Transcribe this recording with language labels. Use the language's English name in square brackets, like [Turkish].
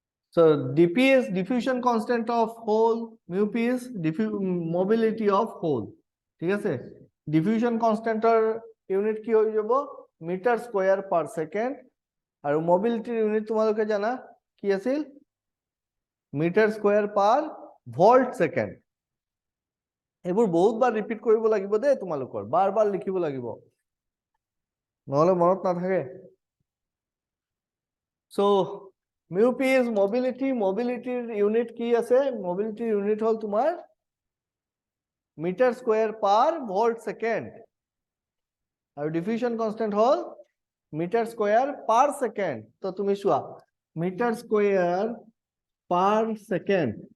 [English] So dp is diffusion constant of hole, mu p is mobility of hole. [Assamese] ঠিক আছে? Diffusion constant unit কি হৈ যাব? [English] Meter square per second. [Assamese] আৰু mobility unit তোমালোকে জানা কি আছিল? [English] Meter square per volt second. [Assamese] এইবোৰ বহুতবাৰ ৰিপিট কৰিব লাগিব দে তোমালোকৰ বাৰ বাৰ লিখিব লাগিব নহলে মনত নাথাকে so [English] mu p is mobility unit [Assamese] কি আছে mobility unit হল তোমাৰ meter square per volt second আৰু diffusion constant হল meter square per second তো তুমি চোৱা meter square per second